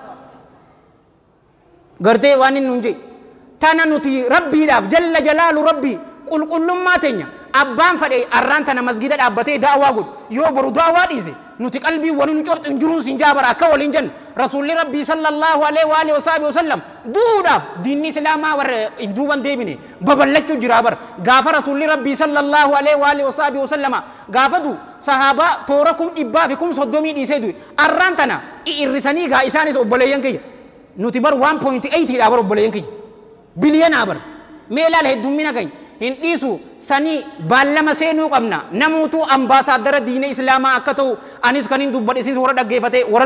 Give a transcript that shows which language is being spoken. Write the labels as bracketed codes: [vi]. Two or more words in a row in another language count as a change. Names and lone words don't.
[om] gartee waan inni hunje tana nuti rabbiidhaaf [ar] جل جلاله [om] rabbii qulqullummaa teenya abbaan fadhe arraan tana masgida dhaabbatee daawaa godhu yoo boru daawaa dhiise nuti qalbii waliin nu corxin jiruun sin jaabara akka waliin jennu rasuulli rabbii [ar] صلى الله عليه وآله وسلم [om] duudhaaf diinni islaamaa warra ifduuban deebine babal'achuu jira bar gaafa rasuulli rabbii [ar] صلى الله عليه وآله وسلم [om] gaafatu sahaabaa toora 100 fi 30 dhiisee du'e arraan tana irrisanii gaa isaanis obboleeyyan kiyya nuti bar 1.8 dha bar obboleeyyan kiyya biliyoonaa bar mee ilaala heddummina keenya hin dhiisu sanii baallama seenuu qabna namuutu ambaasaadara diina islaamaa akka ta'u anis kan hin dubbadhe isin warra dhaggeeffate warra